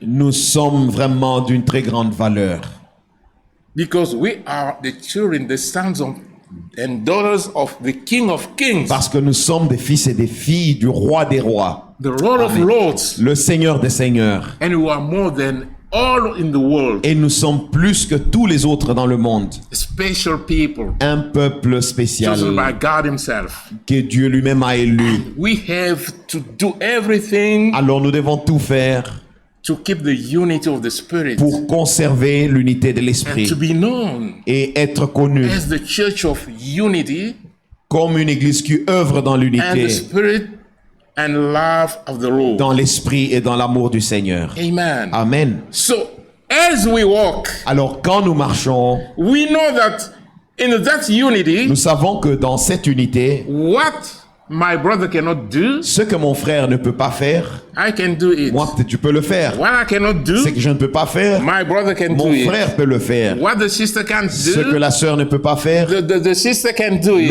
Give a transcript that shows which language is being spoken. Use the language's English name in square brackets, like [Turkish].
[French] nous sommes vraiment d'une très grande valeur. [English] Because we are the children, the sons of, and daughters of the King of Kings, [French] Parce que nous sommes des fils et des filles du roi des rois, [English] the Lord of Lords, [French] le Seigneur des seigneurs. [English] and we are more than all in the world. [French] Et nous sommes plus que tous les autres dans le monde. [English] Special people [French] Un peuple [English] chosen [French] spécial [English] by God Himself. [French] que Dieu lui-même a élu. [English] We have to do everything [French] Alors nous devons tout faire [English] to keep the unity of the Spirit [French] pour conserver l'unité de [English] and [French] l'esprit [English] to be known [French] et être connu [English] as the church of unity [French] comme une église qui œuvre dans [English] and the [French] l'unité, [English] Spirit and love of the Lord. [French] dans l'esprit et dans l'amour du Seigneur. Amen. Amen. [English] So, as we walk, [French] Alors quand nous marchons, [English] we know that in that unity, [French] nous savons que dans cette unité, [English] what my brother cannot do, [French] Ce que mon frère ne peut pas faire, [English] I can do it. [French] moi, tu peux le faire. [English] What I cannot do, [French] Ce que je ne peux pas faire, [English] my brother can [French] mon [English] do it. [French] frère peut le faire. [English] What the sister can't [French] Ce que [English] do, [French] la sœur ne peut pas faire, [English] the sister can do it.